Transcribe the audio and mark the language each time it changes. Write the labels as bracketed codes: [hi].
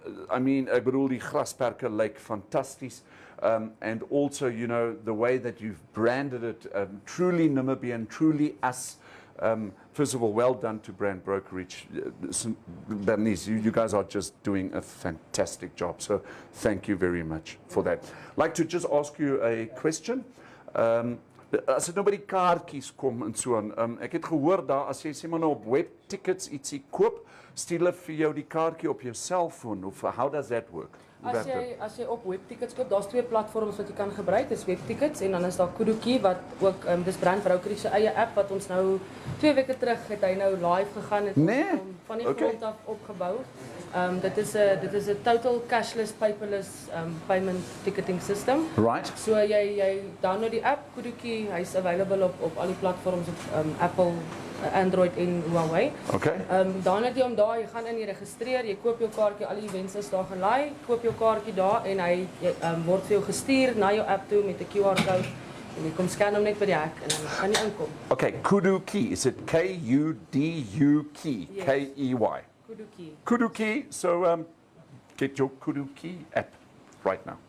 [en] I mean, [af] ek bedoel die grasperke lyk fantasties. [en] And also, you know, the way that you've branded it, truly Namibian, truly us. First of all, well done to Brand Brokerage. Bernice, you guys are just doing a fantastic job. So thank you very much for that. I'd like to just ask you a question. [af] As dit nou by die kaartjies kom en so aan, ek het gehoor daar as jy sê maar nou op webtickets ietsie koop, stuur hulle vir jou die kaartjie op jou selfoon of [en] how does that work? [af] As jy op webtickets koop, daar's 2 platforms wat jy kan gebruik. Dis webtickets en dan is daar Kaufeee wat ook dis Brand Brokerage se eie app wat ons nou 2 weke terug het hy nou live gegaan het van die grond af opgebou. Dit is 'n [en] total cashless paperless payment ticketing system. Right. [af] So jy download die app Kaufeee, hy's available op al die platforms op Apple, Android en Huawei. [en] Okay. [af] Dan het jy hom daar, jy gaan in, jy registreer, jy koop jou kaartjie, al die events is daar gelei, koop jou kaartjie daar en hy word vir jou gestuur na jou app toe met 'n QR-code en jy kom scan hom net by die hek en dan kan jy inkom. [en] Okay, Kaufeee, is it K-U-D-U-K, Yes. K-E-Y? Kaufeee. Kaufeee, so get your Kaufeee app right now.